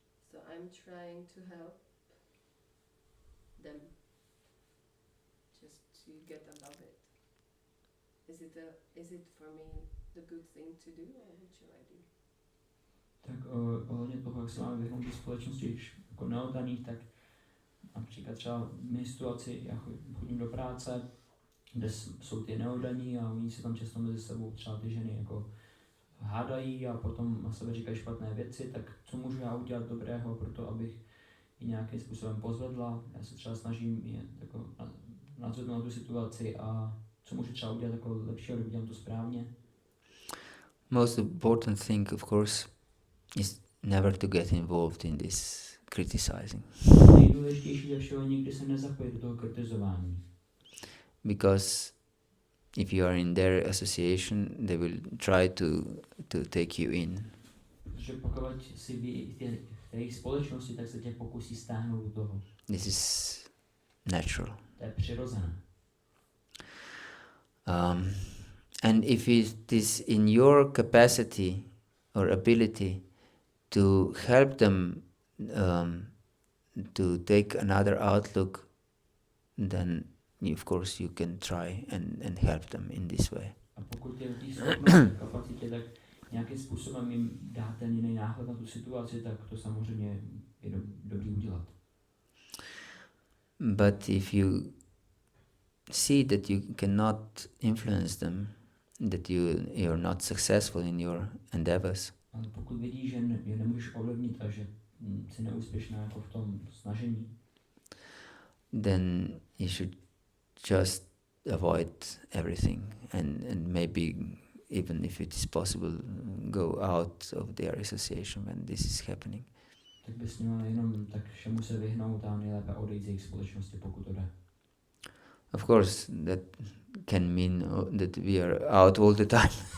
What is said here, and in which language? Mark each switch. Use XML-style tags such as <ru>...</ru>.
<en>So I'm trying to help them just to get above it. Is it for me the good thing to do, or what should I do?</en> <cs>Tak ohledně toho, jak se máme vyhnout do společnosti, když jako neoddaných, tak například třeba v mé situaci, já chodím do práce, kde jsou ty neoddaní a oni se tam často mezi sebou třeba ty ženy jako hádají a potom na sebe říkají špatné věci, tak co můžu já udělat dobrého pro to, abych ji nějakým způsobem pozvedla. Já se třeba snažím je jako nadzvednout na tu situaci a co můžu třeba udělat jako lepší, aby udělám to správně.</cs> <en>Most important thing, of course, is never to get involved in this criticizing.</en> <cs>Nejdůležitější ze všeho, nikdy se nezapojit do toho kritizování.</cs> <en>Because if you are in their association, they will try to take you in.</en> <cs>Protože pokud si v jejich společnosti, tak se tě pokusí stáhnout do toho.</cs> <en>This is natural.</en> <cs>To je přirozené.</cs> <en>And if it is in your capacity or ability to help them to take another outlook, then of course you can try and help them in this way.</en> <cs>A pokud je v té schopnosti, kapacitě, tak nějakým způsobem jim dáte jiný náhled na tu situaci, tak to samozřejmě je dobrý udělat.</cs> <en>But if you see that you cannot influence them, that you're not successful in your endeavors,</en> <cs>Ale pokud vidíš, že je nemůžeš ovlivnit a že jsi neúspěšná jako v tom snažení,</cs> <en>then you should just avoid everything and maybe even if it is possible go out of their association when this is happening.</en> <cs>Tak bys měla jenom tak všemu se vyhnout a nejlépe odejít z jejich společnosti, pokud to jde.</cs> <en>Of course, that can mean that we are out all the time.</en>